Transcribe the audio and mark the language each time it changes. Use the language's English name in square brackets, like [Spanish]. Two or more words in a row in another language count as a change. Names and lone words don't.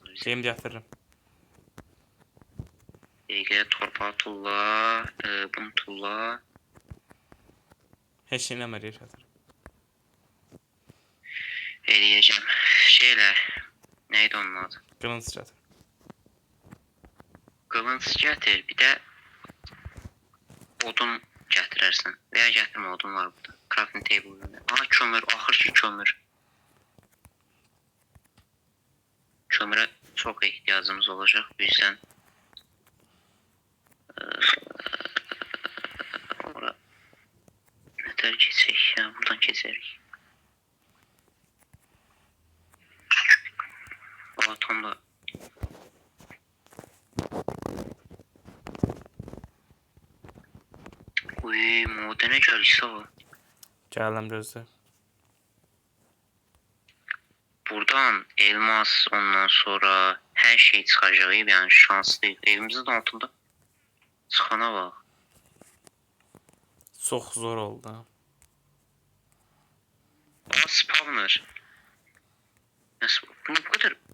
[Azerbaijani] Şeyim gətirirəm. Torpağı tulla. Bunu tulla. Heç şey eləmir gətirim. Eləyəcəm. Şeylə. Neydi onun adı? Qılınc gətir. [Turkish] Kılınç getir. [Azerbaijani] Bir de odun gətirərsən. Veya gətirmə, odun var burada. [English] Crafting table. [Azerbaijani] Aha kömür. Axır ki kömür. [Turkish] Kömürə çok ihtiyacımız olacak. Bu yüzden [Azerbaijani] ora nətər keçək ya. Buradan keçərik. O tam da uy modene gəlsə o. Gəldim gözlə. [Turkish] Buradan elmas ondan sonra her şey çıkacak. Yani şanslıyız. Evimizin altında çıkana bak. [Azerbaijani] Çox zor oldu. [Turkish] Aa spawner. Nasıl? Bu ne bu kadar?